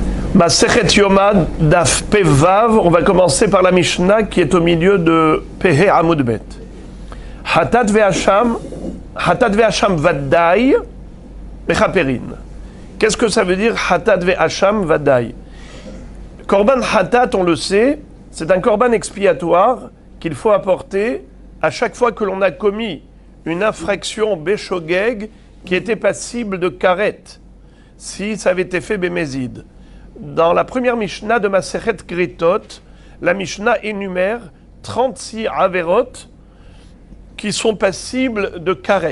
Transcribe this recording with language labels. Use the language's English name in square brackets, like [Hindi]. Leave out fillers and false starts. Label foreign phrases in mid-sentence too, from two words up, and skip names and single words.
[Hebrew] מסכת יומא דף פ"ו, [French] on va commencer par la Mishnah qui est au milieu de [Hebrew] פ"ה עמוד ב. חטאת ואשם ודאי מכפרין. [French] Qu'est-ce que ça veut dire [Hebrew] חטאת ואשם ודאי? קרבן חטאת, [French] on le sait, c'est un korban expiatoire qu'il faut apporter à chaque fois que l'on a commis une infraction béchogeg qui était passible de karet, si ça avait été fait bémézid. Dans la première Mishnah de [Hebrew] מסכת כריתות, [French] la Mishnah énumère 36 averot qui sont passibles de karet.